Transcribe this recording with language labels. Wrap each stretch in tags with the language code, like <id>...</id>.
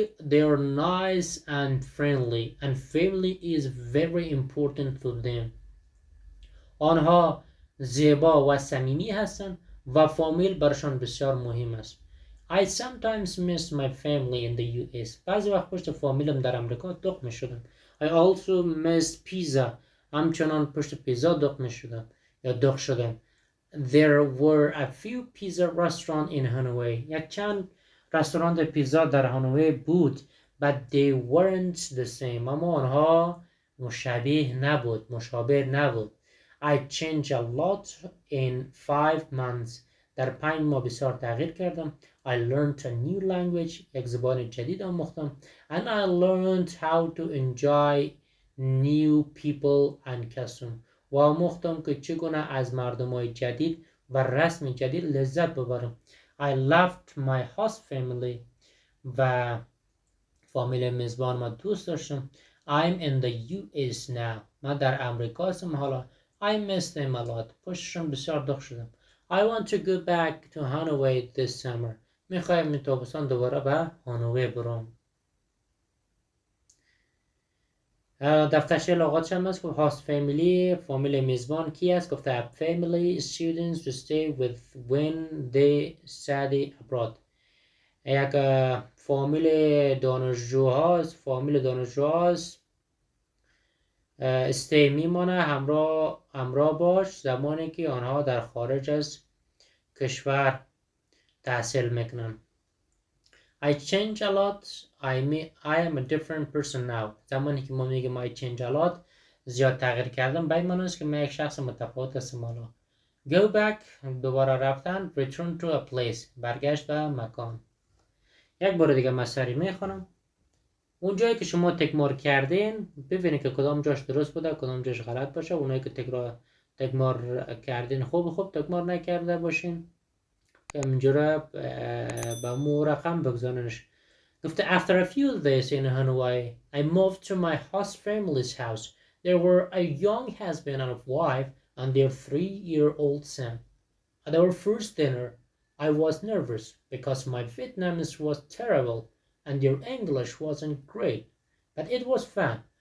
<en>They're nice and friendly and family is very important to them.</en> <fa>آنها زیبا و صمیمی هستند و فامیل برشان بسیار مهم است.</fa> <en>I sometimes miss my family in the US.</en> <fa>بعضی وقت پشت فامیلم در امریکا دق می شدم.</fa> <en>I also missed pizza.</en> <fa>همچنان پشت پیزا دق می شدم یا دق شدم.</fa> <en>There were a few pizza restaurants in Hanoi.</en> <fa>یک چند رستوران پیزا در هانوی بود.</fa> <en>But they weren't the same.</en> <fa>اما آنها مشابه نبود.</fa> <en>I changed a lot in 5 months.</en> <fa>در 5 ماه بسیار تغییر کردم.</fa> <en>I learned a new language.</en> <fa>یک زبان جدید آموختم.</fa> <en>And I learned how to enjoy new people and custom.</en> <fa>و آموختم که چگونه از مردمای جدید و رسم جدید لذت ببرم.</fa> <en>I loved my host family.</en> <fa>و فامیل میزبان ما دوست داشتم.</fa> <en>I'm in the US now.</en> <fa>من در امریکا هستم حالا.</fa> <en>I miss them a lot.</en> <fa>پشتشون بسیار دق شدم.</fa> <en>I want to go back to Hanoi this summer.</en> <fa>میخوایم این تابستان دوباره به هانوی برم. دفترچه لغاتش هم هست. هاست فامیلی، فامیل میزبان کی است؟ گفته</fa> <en>family students to stay with when they study abroad.</en> <fa>یک فامیل دانشجوهاست. فامیل دانشجوهاست استی میمانه، همراه باش زمانی که آنها در خارج از کشور تحصیل میکنن.</fa> <en>I change a lot. I am a different person now.</en> <fa>زمانی که ما میگیم</fa> <en>I change a lot</en> <fa>زیاد تغییر کردم، به این معنی است که من یک شخص متفاوت هستم حالا.</fa> <en>Go back</en> <fa>دوباره رفتن.</fa> <en>Return to a place</en> <fa>برگشت به مکان. یک بار دیگه مصری میخونم. اون جایی که شما تکرار کردین ببینید که کدام جاش درست بوده کدام جاش غلط باشه. اونایی که تکرار کردین خوب تکرار نکرده باشین که اینجوری با مو رقم بگذارنش.</fa> <en>گفته after a few days in Hanoi I moved to my host family's house. There were a young husband and wife and their 3-year-old son. At our first dinner I was nervous because my Vietnamese was terrible and their English wasn't great, but it was fun.</en>